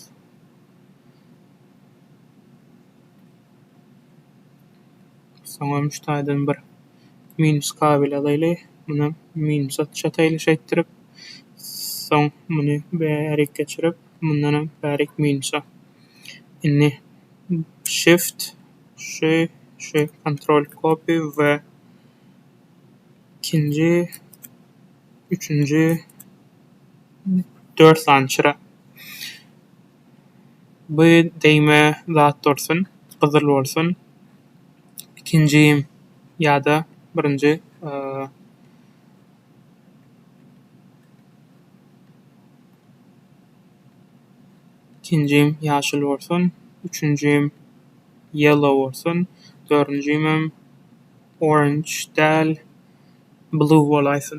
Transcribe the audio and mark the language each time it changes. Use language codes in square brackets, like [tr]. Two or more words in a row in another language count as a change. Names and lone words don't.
[tk] Soňra ştaýdan bir minus kabil alaýly. Munam minusa çataýly şeýtirip, soň muny bärik geçirip, mundan bärik minusa. Inni [en] shift control copy [tk] we [tr] ikinci, üçüncü [tk] 4 sany çyra. Bu deýme zat dursun, gyzyl bolsun. İkinjiyim ýa-da birinji ikinjiyim ýaşyl bolsun, üçüncüyim yellow bolsun, dördüncüyim orange däl blue bolaýsyn.